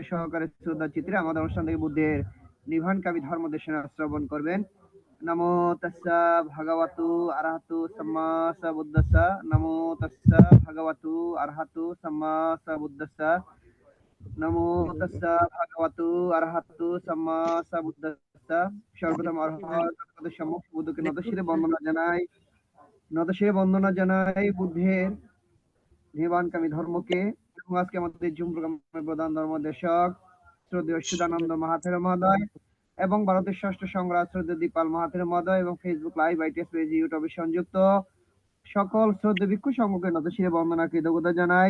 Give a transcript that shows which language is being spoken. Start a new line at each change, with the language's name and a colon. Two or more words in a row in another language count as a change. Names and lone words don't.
Bangla: সহকারে শ্রদ্ধা চিত্রে আমাদের অনুষ্ঠান থেকে বুদ্ধের নির্বাণকামী ধর্ম দেশনা শ্রবণ করবেন।
Pali: নমো তাস্সা ভগবতু আরহাতু সাম্মা সাম্বুদ্দাস্সা। নমো তাস্সা ভগবতু আরহাতু সাম্মা সাম্বুদ্দাস্সা। নমো তাস্সা ভগবতু আরহাতু সাম্মা সাম্বুদ্দাস্সা।
Bangla: সর্বপ্রথম অরহত সম্মুখ বুদ্ধকে নতশিরে বন্দনা জানাই বুদ্ধের নির্বাণকামী ধর্মকে। এবং আজকে আমাদের জুম প্রোগ্রামের প্রধান ধর্মদেশক শ্রদ্ধেয় সুদানন্দ মহাথের মহোদয় এবং ভারতের ষষ্ঠ সংগ্রাম শ্রদ্ধেয় দীপাল মহাথের মহোদয় এবং ফেসবুক লাইভ, আইটিএস পেজ, ইউটিউবে সংযুক্ত সকল শ্রদ্ধেয় ভিক্ষু সংঘকে নতশিরে বন্দনা কৃতজ্ঞতা জানাই।